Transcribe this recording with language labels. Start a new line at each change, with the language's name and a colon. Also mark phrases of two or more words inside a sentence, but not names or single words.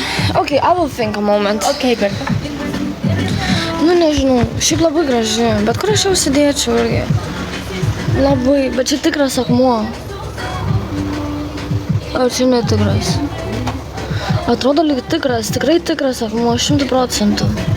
English: Okay, I will think a moment. Okay, perfect.
Lithuanian: Nu, nežinau. Šiaip labai graži, bet kur aš jau sėdėčiau irgi. Labai, bet čia tikras akmuo. Ar čia netikras? Atrodo lyg tikras, tikrai tikras akmuo, 100%.